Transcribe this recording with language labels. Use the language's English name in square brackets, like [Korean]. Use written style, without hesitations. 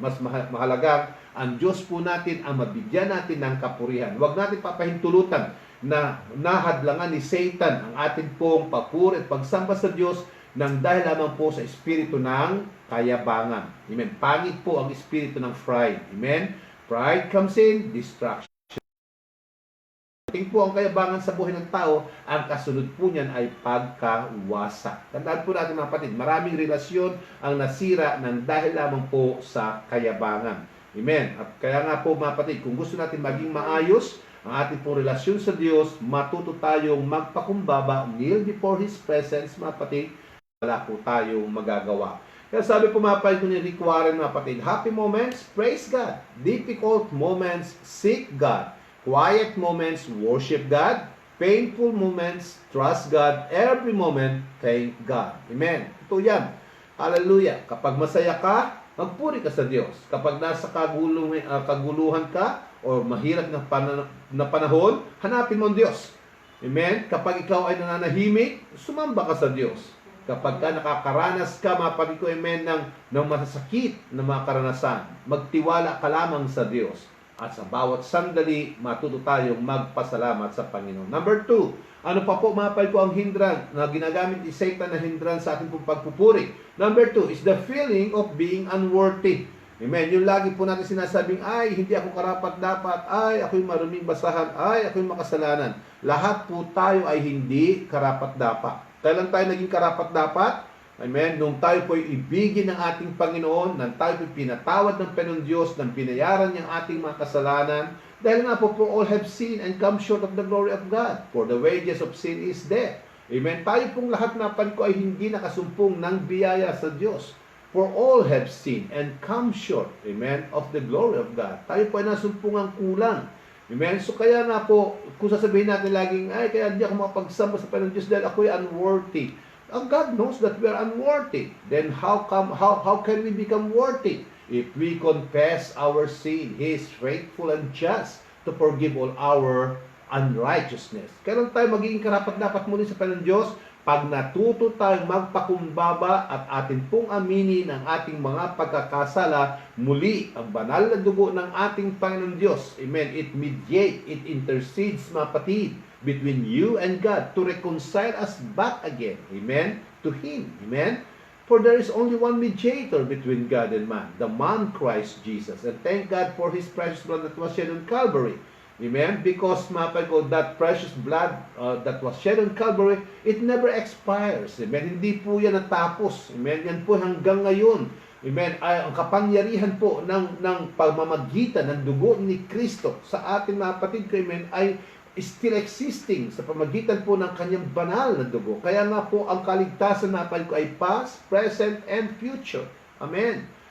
[Filipino] Mas mahalaga ang Diyos po natin ang mabigyan natin ng kapurihan. Huwag natin papahintulutan na nahadlangan ni Satan ang ating pong papuri at pagsamba sa Diyos nang dahil lamang po sa espiritu ng kayabangan. Amen. Pangit po ang espiritu ng pride. Amen. [English] Pride comes in, distraction. [Filipino] Tingin po ang kayabangan sa buhay ng tao, ang kasunod po niyan ay pagkawasak. Tandaan po natin mga kapatid, maraming relasyon ang nasira ng dahil lamang po sa kayabangan. Amen. At kaya nga po mga kapatid, kung gusto natin maging maayos ang ating pong relasyon sa Diyos, matuto tayong magpakumbaba, [English] kneel before His presence [Filipino] mga kapatid, wala po tayong magagawa. Kaya sabi po mga kapatid ni Rick Warren mga kapatid, [English] happy moments, praise God. Difficult moments, seek God. Quiet moments, worship God. Painful moments, trust God. Every moment, thank God. Amen. [Filipino] Ito yan. [English] Hallelujah. [Filipino] Kapag masaya ka, magpuri ka sa Diyos. Kapag nasa kaguluhan ka o mahirap na panahon, hanapin mo ang Diyos. Amen. Kapag ikaw ay nananahimik, sumamba ka sa Diyos. Kapag ka nakakaranas ka, mga ko, amen, ng masasakit na mga karanasan, magtiwala ka lamang sa Diyos. At sa bawat sandali, matuto tayong magpasalamat sa Panginoon. Number 2, ano pa po mga ko ang hindran na ginagamit ni Satan na hindran sa ating pagpupuri? [English] Number 2 is the feeling of being unworthy. [Filipino] Amen. Yung lagi po natin sinasabing, ay, hindi ako karapat-dapat, ay, ako'y maruming basahan, ay, ako'y makasalanan. Lahat po tayo ay hindi karapat-dapat. Kailan tayo naging karapat-dapat? Amen. Nung tayo po'y ibigin ng ating Panginoon, nang tayo po'y pinatawad ng Panginoon Diyos, nang binayaran niyang ating mga kasalanan, dahil nga po, [English] for all have sinned and come short of the glory of God. For the wages of sin is death. Amen. [Filipino] Tayo pong lahat na ko ay hindi nakasumpong ng biyaya sa Diyos. [English] For all have sinned and come short, amen, of the glory of God. [Filipino] Tayo po ay nasumpong ang kulang. Amen. So kaya nga po, kung sasabihin natin laging, ay, kaya hindi ako makapagsamba sa Panginoon Diyos dahil ako ay unworthy. [English] God knows that we are unworthy. Then how can we become worthy? If we confess our sin, He is faithful and just to forgive all our unrighteousness. [Filipino] Kailan tayo magiging karapat-dapat muli sa Panginoon Diyos? Pag natuto tayong magpakumbaba at atin pong aminin ang ating mga pagkakasala, muli ang banal na dugo ng ating Panginoon Diyos. Amen. [English] It mediates, it intercedes, [Filipino] mga kapatid, [English] between you and God to reconcile us back again. Amen. To Him. Amen. For there is only one mediator between God and man, the man Christ Jesus. And thank God for His precious blood that was shed on Calvary. Amen. Because that precious blood that was shed on Calvary, it never expires. [Filipino] Amen. Hindi po yan natapos. Amen. Yan po hanggang ngayon. Amen. Ay, ang kapangyarihan po ng pamamagitan ng dugo ni Kristo sa ating mga kapatid ko, amen, ay [English] still existing [Filipino] sa pamagitan po ng kanyang banal na dugo. Kaya nga po ang kaligtasan na ko ay [English] past, present, and future. [Filipino] Amen.